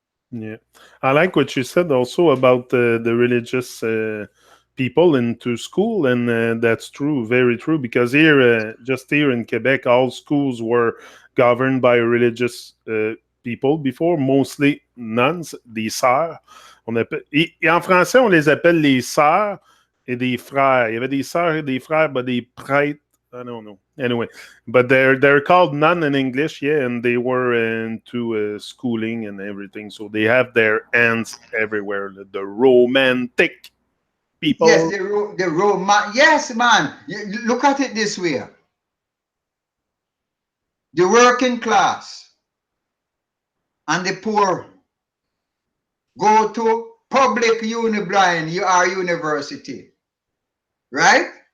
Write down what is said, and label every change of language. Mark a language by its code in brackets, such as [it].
[en] Yeah, I like what you said also about the religious people into school, and that's true, very true. Because here, just here in Quebec, all schools were governed by religious people before, mostly nuns, [fr] des sœurs. Et en français, on les appelle les sœurs et des frères. Il y avait des sœurs et des frères, [en] but [fr] des prêtres. [en] I don't know. Anyway, but they're called nun in English, yeah, and they were into schooling and everything, so they have their hands everywhere. The romantic people. Yes, the Roman. Yes, man. Look at it this way: the working class and the poor go to public university, right?